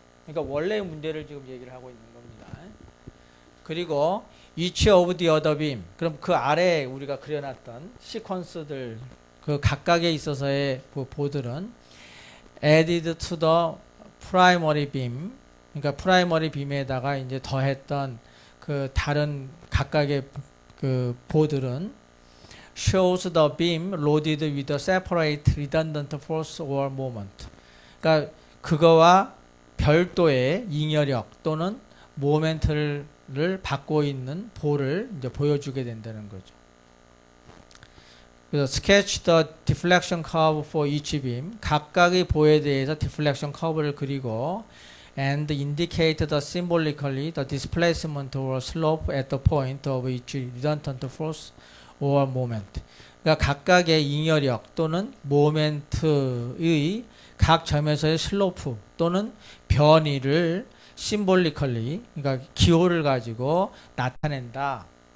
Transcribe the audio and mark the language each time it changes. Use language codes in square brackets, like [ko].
[ko] 그러니까 원래의 문제를 지금 얘기를 하고 있는 겁니다. [en] 그리고 each of the other beam. [ko] 그럼 그 아래에 우리가 그려놨던 시퀀스들, 그 각각에 있어서의 보들은 [en] added to the primary beam. [ko] 그러니까 프라이머리 빔에다가 이제 더했던 그 다른 각각의 그 보들은 [en] shows the beam loaded with a separate redundant force or moment. [ko] 그러니까 그거와 별도의 잉여력 또는 모멘트를 받고 있는 볼을 이제 보여주게 된다는 거죠. [en] 그래서 sketch the deflection curve for each beam. [ko] 각각의 보에 대해서 [en] deflection curve를 그리고 and indicate the symbolically the displacement or slope at the point of each redundant force or moment. [ko] 그러니까 각각의 잉여력 또는 모멘트의 각 점에서의 슬로프 또는 변이를 심볼리컬리, 그러니까 기호를 가지고 나타낸다.